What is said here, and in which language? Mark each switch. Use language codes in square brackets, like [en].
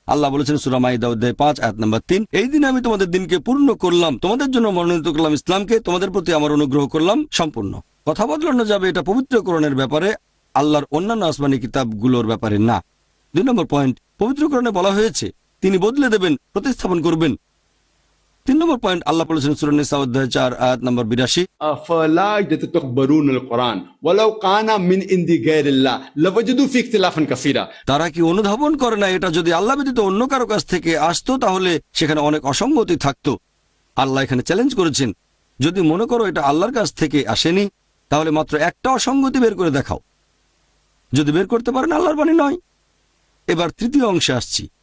[bn] আল্লাহ বলেছেন সূরা মাইদা অধ্যায় 5 আয়াত নম্বর 3, এই দিনে আমি তোমাদের দিনকে পূর্ণ করলাম, তোমাদের জন্য মনোনীত করলাম ইসলামকে, তোমাদের প্রতি আমার অনুগ্রহ করলাম সম্পূর্ণ। কথা বদলানো যাবে, এটা পবিত্র কোরআনের ব্যাপারে, আল্লাহর অন্যান্য আসমানি কিতাবগুলোর ব্যাপারে না। 2 নম্বর পয়েন্ট, পবিত্র কোরআনে বলা হয়েছে তিনি বদলে দেবেন, প্রতিস্থাপন করবেন। 3 নম্বর পয়েন্ট, আল্লাহ বলেছেন সূরা নিসা অধ্যায় 4 আয়াত নম্বর 82, [ar] أفلا يتدبرون القرآن ولو كان من عند غير الله لوجدوا فيه اختلافا كثيرا। [bn] তারা কি অনুধাবন করে না এটা যদি আল্লাহ ব্যতীত অন্য কারো কাছ থেকে আসতো তাহলে সেখানে অনেক অসঙ্গতি থাকতো। আল্লাহ এখানে চ্যালেঞ্জ করেছেন, যদি মনে করো এটা আল্লাহর কাছ থেকে আসেনি, তাহলে মাত্র একটা অসঙ্গতি বের করে দেখাও। যদি বের করতে পারেন আল্লাহর বাণী নয়। এবার তৃতীয় অংশে আসছি।